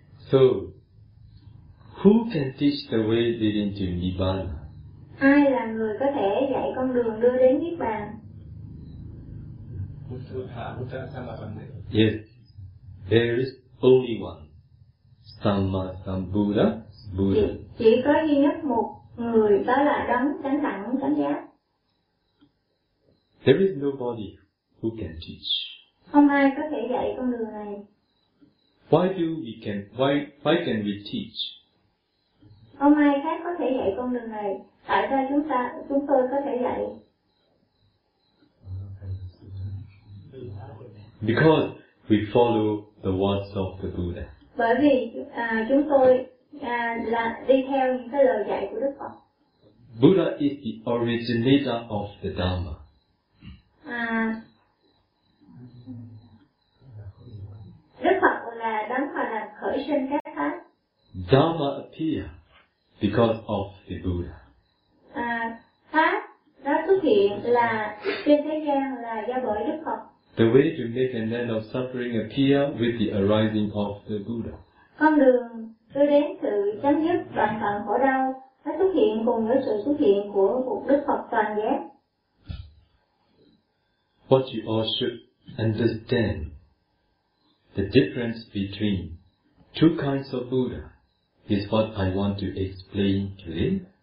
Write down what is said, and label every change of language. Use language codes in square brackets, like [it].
[en] So, who can teach the way leading to Nibbana? [vi] Ai là người có thể dạy con đường đưa đến Niết Bàn? [en] Yes, there is only one. Sama Sambuddha, Buddha. [vi] Chỉ có duy nhất một người, đó là đấng chánh đẳng chánh giác. [en] There is nobody who can teach. [vi] Không ai có thể dạy con đường này. [en] Why can we teach? [vi] Không ai khác có thể dạy con đường này. Tại sao chúng tôi có thể dạy? [en] Because we follow the words of the Buddha. [vi] Bởi vì chúng tôi là đi theo những cái lời dạy của Đức Phật. [en] Buddha is the originator of the Dharma. [vi] Đức Phật là đấng mà là khởi sinh các pháp. [en] Dharma appear because of the Buddha. [vi] Pháp nó xuất hiện là trên thế gian là do bởi Đức Phật. [en] The way to make an end of suffering appear with the arising of the Buddha. [vi] Con đường đưa đến sự chấm dứt toàn phận khổ đau nó xuất hiện cùng với sự xuất hiện của một Đức Phật toàn giác. [en] What you all should understand the difference between two kinds of Buddha is what I want to explain to you.